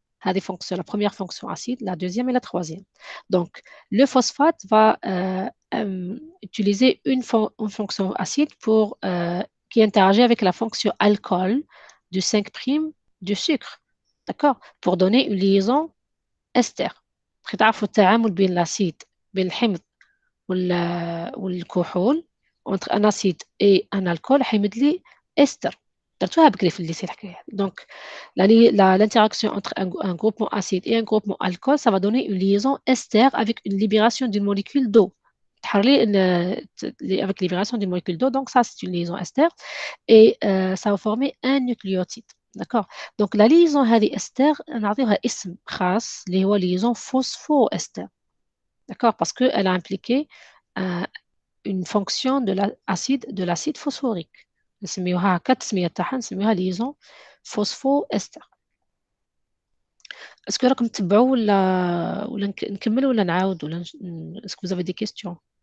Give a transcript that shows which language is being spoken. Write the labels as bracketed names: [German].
[French] La première fonction acide, la deuxième et la troisième. Donc, le phosphate va utiliser une fonction acide qui interagit avec la fonction alcool du 5' du sucre. D'accord? Pour donner une liaison ester. [Arabic] تعرفوا التعامل بين l'acide بين الحمض والكحول [French] entre un acide et un alcool [Arabic] حيمد لي ester. درتوها بكري في الليسي الحكايه. [French] Donc l'interaction entre un groupement acide et un groupement alcool, ça va donner une liaison ester avec une libération d'une molécule d'eau. Avec libération d'une molécule d'eau, donc ça c'est une liaison ester et ça va former un nucléotide. D'accord. Donc la liaison [Arabic] هذه ester نعطيها اسم خاص اللي هو liaison phosphoester. [French] D'accord, parce qu'elle a impliqué une fonction de l'acide phosphorique. [Arabic] نسميوها كتسمية تاعها نسميوها liaison phosphoester. اسكو راكم تتبعوا ولا نكمل ولا نعاود ولا اسكو [French] vous avez des questions.